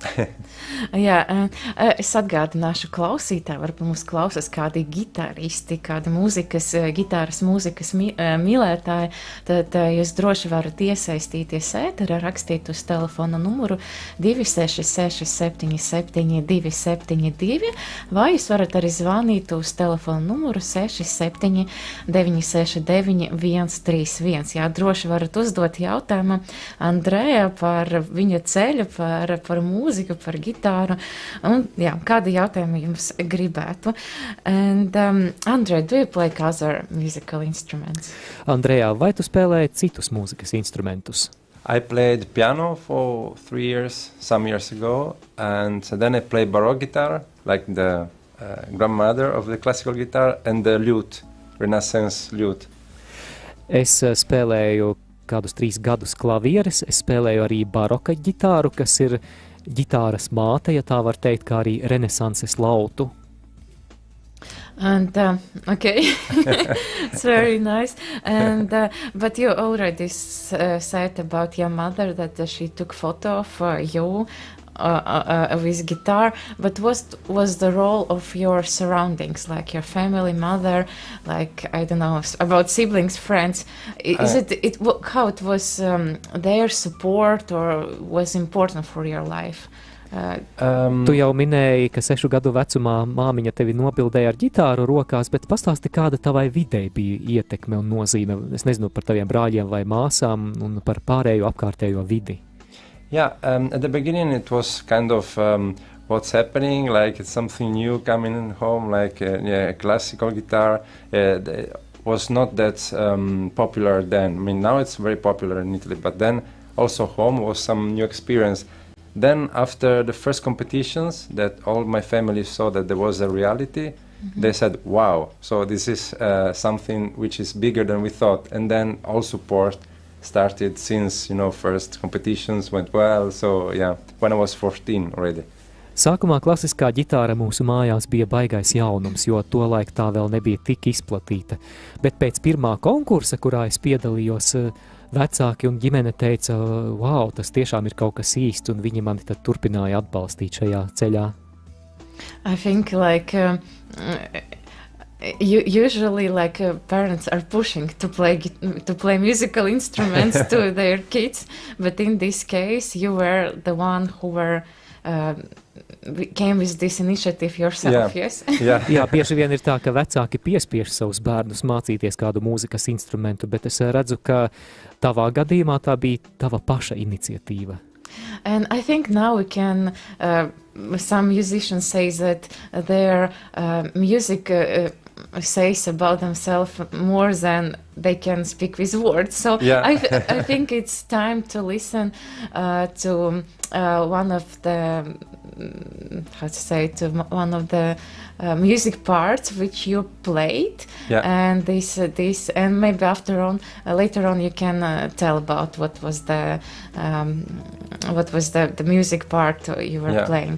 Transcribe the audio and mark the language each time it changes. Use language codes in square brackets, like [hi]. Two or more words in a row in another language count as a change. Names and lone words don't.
[lv] Jā, es atgādināšu klausītāju, varbūt mums klausās kādi gitaristi, kādi gitāras mūzikas mīlētāji, tad jūs droši varat iesaistīties ēterā, rakstīt uz telefona numuru 266 77 272, vai jūs varat arī zvanīt uz telefona numuru 67 969 131. Jā, droši varat uzdot jautājumu Andrea par viņa ceļu, par mūziku, par gitāru, un jā, kādi jautājumi jums gribētu. [en] And Andrea, do you play other musical instruments? [lv] Andrea, vai tu spēlēji citus mūzikas instrumentus? [en] I played piano for 3 years, some years ago, and then I played baroque guitar, like the grandmother of the classical guitar, and the lute, Renaissance lute. [lv] Es spēlēju kādus 3 gadus klavieres, es spēlēju arī baroka ģitāru, kas ir ģitāras māte, ja tā var teikt, kā arī renesanses lautu. [en] And okay, it's very nice. And but you already said about your mother that she took photo of you with guitar. But what was the role of your surroundings, like your family, mother, like I don't know about siblings, friends? Is how it was their support or was important for your life? [lv] Tu jau minēji, ka 6 gadu vecumā māmiņa tevi nobildēja ar ģitāru rokās, bet pastāsti, kāda tavai videi bija ietekme un nozīme. Es nezinu par taviem brāļiem vai māsām un par pārējo apkārtējo vidi. [en] Yeah, at the beginning it was kind of what's happening, like it's something new coming home, like a classical guitar. Was not that popular then. I mean, now it's very popular in Italy, but then also home was some new experience. Then after the first competitions that all my family saw that there was a reality, they said, wow, so this is something which is bigger than we thought. And then all support started since, first competitions went well. So yeah, when I was 14 already. [lv] Sākumā klasiskā ģitāra mūsu mājās bija baigais jaunums, jo tolaik tā vēl nebija tik izplatīta. Bet pēc pirmā konkursa, kurā es piedalījos, vecāki un ģimene teica, wow, tas tiešām ir kaut kas īsts, un viņi mani tad turpināja atbalstīt šajā ceļā. [en] I think like usually like parents are pushing to play musical instruments to their kids, but in this case you were the one who came with this initiative yourself, yes? Yeah. [lv] Jā, bieži vien ir tā, ka vecāki piespiež savus bērnus mācīties kādu mūzikas instrumentu, bet es redzu, ka tavā gadījumā tā bija tava paša iniciatīva. [en] And I think now we can, some musicians say that their music says about themselves more than they can speak with words. So Yeah. I think it's time to listen to one of the, one of the music parts which you played. Yeah. And this, and maybe later on you can tell about what was the music part you were playing.